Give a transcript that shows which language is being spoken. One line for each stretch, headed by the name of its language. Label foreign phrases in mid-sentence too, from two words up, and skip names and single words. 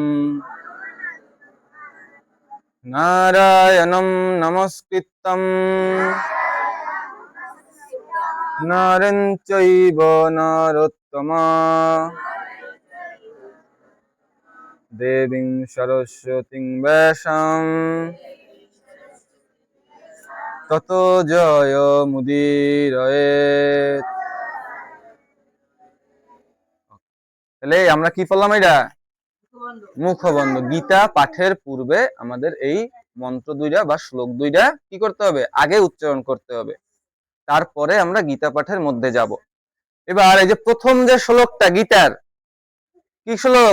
Sanskrit: নারায়ণম নমস্কৃত্যং নরং চৈব নরোত্তমা দেবীং সরস্বতীং ব্যাসাং ততো জয় মুদীরয়েৎ।
Bangla: তাহলে আমরা কি পড়লাম? এটা মুখবন্ধ। গীতা পাঠের পূর্বে আমাদের এই মন্ত্র দুইটা বা শ্লোক দুইটা কি করতে হবে? আগে উচ্চারণ করতে হবে, তারপরে আমরা গীতা পাঠের মধ্যে যাব। এবার এই যে প্রথম যে শ্লোকটা গীতার, কি শ্লোক?